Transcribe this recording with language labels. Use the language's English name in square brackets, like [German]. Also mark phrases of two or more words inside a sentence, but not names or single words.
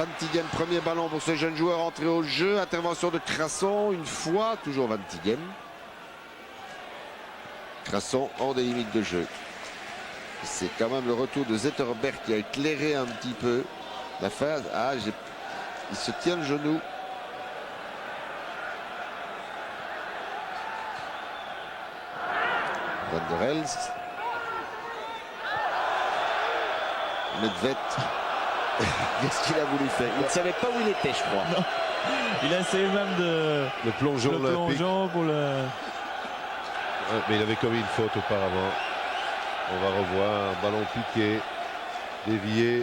[French] 20e premier ballon pour ce jeune joueur entré au jeu. Intervention de Crasson une fois, toujours 20e. Crasson hors des limites de jeu. C'est quand même le retour de Zetterberg qui a éclairé un petit peu la phase. Ah, il se tient le genou. Van der Elst. Nedved. Qu'est-ce qu'il a voulu faire? Il ne savait pas où il était, je crois. Non. Il a essayé même de Le plongeon le olympique. plongeon pour le... Ouais, mais il avait commis une faute auparavant. On va revoir un ballon piqué, dévié.